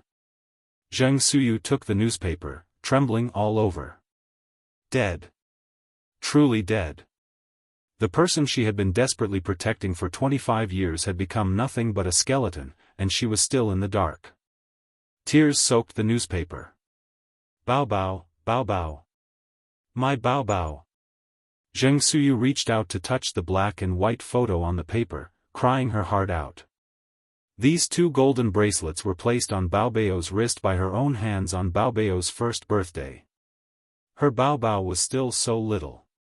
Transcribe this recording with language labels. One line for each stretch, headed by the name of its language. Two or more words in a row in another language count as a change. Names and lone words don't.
English: Zheng Suyu took the newspaper, trembling all over. Dead. Truly dead. The person she had been desperately protecting for 25 years had become nothing but a skeleton, and she was still in the dark. Tears soaked the newspaper. Bao bao, bao bao. My bao bao. Zheng Suyu reached out to touch the black and white photo on the paper, crying her heart out. These 2 golden bracelets were placed on Bao Bao's wrist by her own hands on Bao Bao's first birthday. Her Bao Bao was still so little.